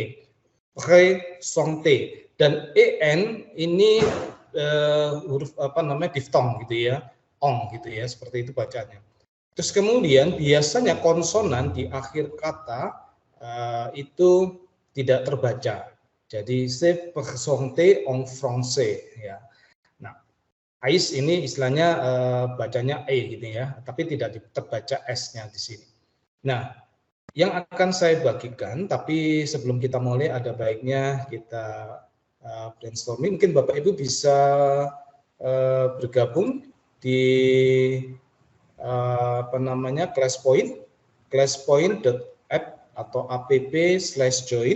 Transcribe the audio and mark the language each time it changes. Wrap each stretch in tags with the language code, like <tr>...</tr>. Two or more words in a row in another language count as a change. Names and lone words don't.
<id>Présente, dan en ini huruf apa namanya diftong gitu ya, ong gitu ya, seperti itu bacanya. Terus kemudian biasanya konsonan di akhir kata itu tidak terbaca. Jadi</id> <fr>c'est présenté en français</fr> <id>ya. Nah, ais ini istilahnya bacanya e gitu ya, tapi tidak terbaca s-nya di sini. Nah, yang akan saya bagikan, tapi sebelum kita mulai ada baiknya kita brainstorming. Mungkin Bapak Ibu bisa bergabung di classpoint.app atau app/join.</id>